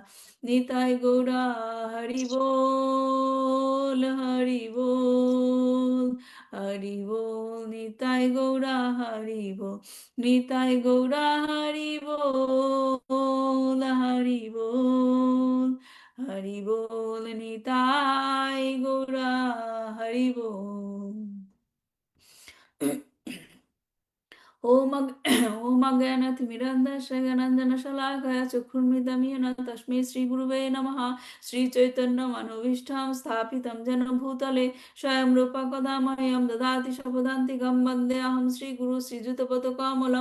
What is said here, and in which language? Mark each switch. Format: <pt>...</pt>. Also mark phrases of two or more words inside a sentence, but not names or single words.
<bn>নিতাই গৌরা হরি বল হরি বল হরি বল, নিতাই গৌরা হরি বল, নিতাই গৌরা হরি বল হরি বল হরি বল, নিতাই গৌরা হরি বল।</bn> <sa>ओम ओम अज्ञानतिमिरन्धस्य ज्ञानाञ्जनशलाकया चक्षुर्मिलितं येन तस्मै श्रीगुरुवे नमः। श्रीचैतन्यमनोभीष्टं स्थापितं येन भूतले स्वयं रूपा कदा मह्यं ददाति स्वपदान्तिकं, वन्देऽहं श्रीगुरु श्रीयुतपदकमलं</sa>